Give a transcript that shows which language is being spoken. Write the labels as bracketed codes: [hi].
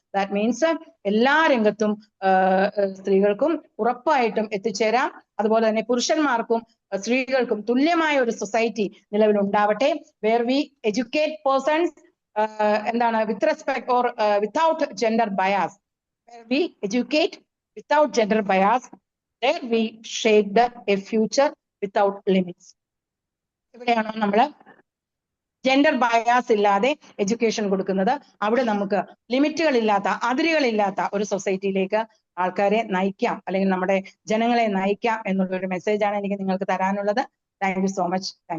[ml] That means എല്ലാ രംഗത്തും സ്ത്രീകൾക്കും ഉറപ്പായിട്ടും എത്തിച്ചേരാം. അതുപോലെ തന്നെ പുരുഷന്മാർക്കും സ്ത്രീകൾക്കും തുല്യമായ ഒരു സൊസൈറ്റി നിലവിൽ ഉണ്ടാവട്ടെ. [en] Where we educate persons എന്താണ് with respect or without gender bias. Where we educate without gender bias, there we shape a future without limits. [ml] ഇവിടെയാണോ നമ്മൾ ജെൻഡർ ബയാസ് ഇല്ലാതെ എഡ്യൂക്കേഷൻ കൊടുക്കുന്നത്? അവിടെ നമുക്ക് ലിമിറ്റുകളില്ലാത്ത, അതിരുകളില്ലാത്ത ഒരു സൊസൈറ്റിയിലേക്ക് ആൾക്കാരെ നയിക്കാം, അല്ലെങ്കിൽ നമ്മുടെ ജനങ്ങളെ നയിക്കാം എന്നുള്ള ഒരു മെസ്സേജാണ് എനിക്ക് നിങ്ങൾക്ക് തരാനുള്ളത്. [en] Thank you so much.